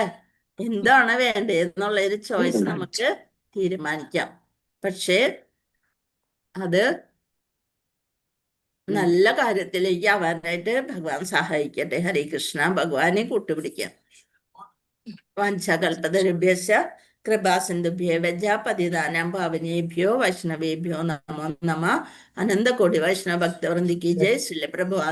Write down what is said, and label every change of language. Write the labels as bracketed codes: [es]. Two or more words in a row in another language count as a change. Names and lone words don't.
[ml] എന്താണ് വേണ്ടതെന്നുള്ള ഒരു ചോയ്സ് നമുക്ക് തീരുമാനിക്കാം. പക്ഷേ അത് നല്ല കാര്യത്തിലേക്ക് ആവാനായിട്ട് ഭഗവാൻ സഹായിക്കട്ടെ. [sa] ഹരേ കൃഷ്ണ. [ml] ഭഗവാനെ കൂട്ടുപിടിക്കാം. [sa] വാഞ്ചകൽപതരുഭ്യശ്ച കൃപാസിന്ധുഭ്യേവ പതിതാനാം പാവനേഭ്യോ വൈഷ്ണവേഭ്യോ നമോ നമഃ. [hi] अनंतकोटि वैष्णव भक्तवृंदिक जय. ശ്രീല പ്രഭു ആദി